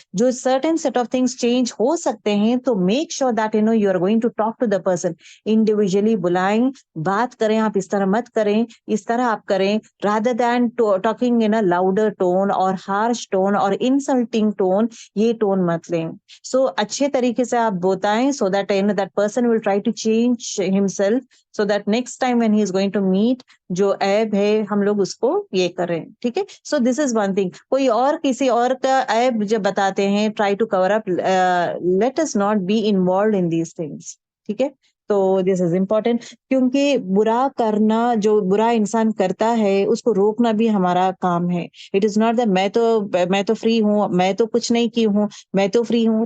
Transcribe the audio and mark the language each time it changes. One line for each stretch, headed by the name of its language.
English: जो certain set of things change
Hindi: हो सकते हैं, तो
English: Make sure that you are going to talk to the person individually.
Hindi: बुलाएं, बात करें, आप इस तरह मत करें, इस तरह आप करें,
English: rather than talking in a louder tone
Hindi: और
English: harsh tone
Hindi: और
English: insulting tone,
Hindi: ये tone मत लें.
English: So
Hindi: अच्छे तरीके से आप बताएं,
English: so that that person will try to change himself, so that next time when he is going to meet,
Hindi: जो ऐब है हम लोग उसको ये करें. ठीक है.
English: So this is one thing.
Hindi: कोई और किसी और का ऐब जब बताते हैं,
English: try to cover up, let us not be involved in these things.
Hindi: ठीक है. तो
English: this is important,
Hindi: क्योंकि बुरा करना, जो बुरा इंसान करता है उसको रोकना भी हमारा काम है.
English: it is not that
Hindi: मैं तो फ्री हूँ, मैं तो कुछ नहीं की हूँ, मैं तो फ्री हूँ.